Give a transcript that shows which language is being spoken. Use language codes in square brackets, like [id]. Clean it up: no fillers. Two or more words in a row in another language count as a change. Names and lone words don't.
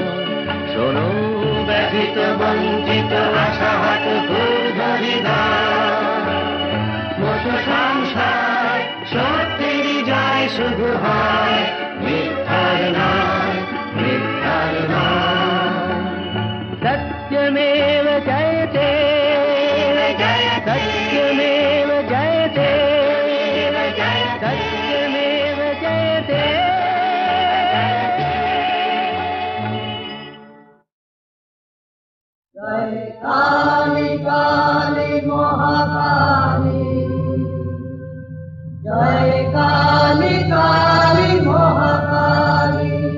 [bn] শোনো ব্যথিত বঞ্চিত আশাহত সংসার, সত্যের জয় শুধু হয়, মিথ্যার নয়, মিথ্যার নয়। [sa] সত্যমেব জয়তে, সত্যমেব জয়তে, সত্যমেব জয়তে। [bn] জয় কালী কালী মহাকালী, জয় কালী কালী মহাকালী।